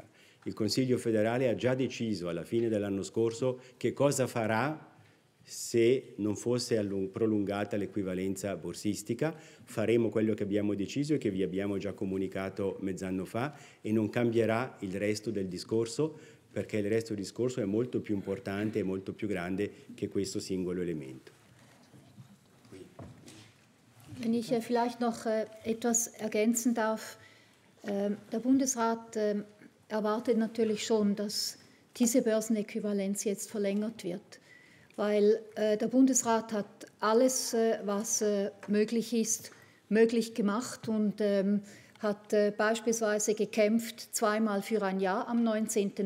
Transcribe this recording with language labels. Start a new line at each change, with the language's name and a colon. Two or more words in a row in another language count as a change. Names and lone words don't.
Italian: Il Consiglio federale ha già deciso alla fine dell'anno scorso che cosa farà se non fosse prolungata l'equivalenza borsistica. Faremo quello che abbiamo deciso e che vi abbiamo già comunicato mezz'anno fa e non cambierà il resto del discorso, perché il resto del discorso è molto più importante e molto più grande che questo singolo elemento.
German: Wenn ich vielleicht noch etwas ergänzen darf. Der Bundesrat erwartet natürlich schon, dass diese Börsenäquivalenz jetzt verlängert wird, weil der Bundesrat hat alles, was möglich ist, möglich gemacht und hat beispielsweise gekämpft zweimal für ein Ja am 19.